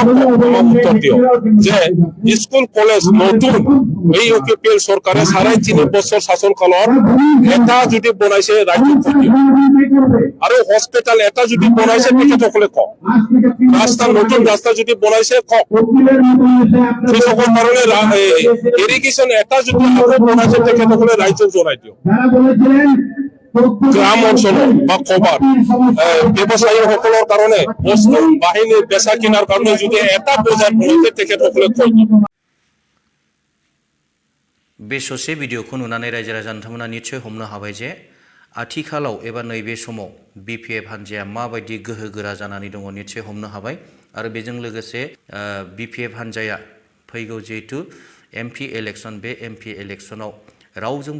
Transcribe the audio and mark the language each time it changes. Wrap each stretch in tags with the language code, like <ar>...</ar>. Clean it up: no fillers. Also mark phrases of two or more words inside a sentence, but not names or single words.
<as>উত্তৰ দিয়ক যে স্কুল কলেজ নতুন এই UPPL চৰকাৰে 3.5 বছৰ শাসনকালৰ এটা যদি বনাইছে ৰাজ্যত আৰু হস্পিটাল এটা যদি বনাইছে তেখেতসকলে কওক ৰাস্তা নতুন ৰাস্তা যদি বনাইছে কওক কৃষকৰ কাৰণে ইৰিগেশ্যন এটা যদি বনাইছে তেখেতসকলে ৰাজ্যক জনাই দিয়ক গ্রাম অঞ্চল বা কবার ব্যবসায়ীসকলৰ কাৰণে বস্তু বাহিনী বেচা কিনাৰ কাৰণে যদি এটা বজাৰ বনাইছে তেখেতসকলে কৈ দিব</as> <brx>बे ससे भिडिअखौ नुनानै रायजो राजा नोंथांमोना निश्चय हमनो हाबाय जे आथिखालाव एबा नैबे समाव BPF हान्जाया माबायदि गोहो गोरा जानानै दङ निश्चय हमनो हाबाय आरो बेजों लोगोसे BPF हान्जाया फैगौ जिहेतु</brx> <en>MP election</en> <brx>बे MP इलेक्शनाव रावजोंबो</brx>